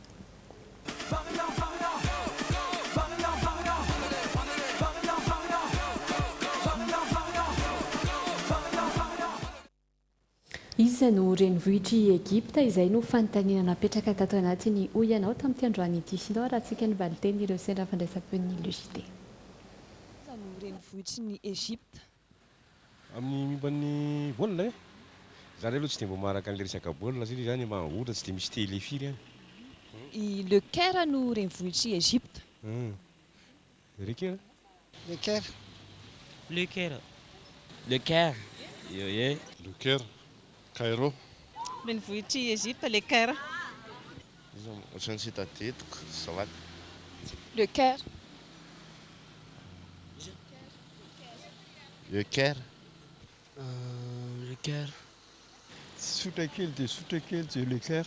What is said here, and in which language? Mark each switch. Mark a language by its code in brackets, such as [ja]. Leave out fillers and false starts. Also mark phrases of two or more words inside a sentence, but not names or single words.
[mg] Izy no renivohitry Egypta izay no fanontaniana napetraka tato anatiny hoy ianao tamin'ity androany ity sindao raha antsika ny valiteny ireo sendra fandraisam-peon'ny logité. No renivohitry ny Egypta amin'ny momban'ny baolina e zany aloha tsy dia mba maharaka an'ilay resaka baolina satria zany mahotra tsy dia misy tele firy any. Le Caire no renivohitry Egypta. Le Caire. Le Caire. Le Caire. Le Caire. Le Caire. Cairo. Renivohitry Egypta le Caire. Ohatrany tsy hita tetika zavaly. Le Caire. Le Caire. Le Caire. Sotra kely dia sotra kely tsy Le Caire.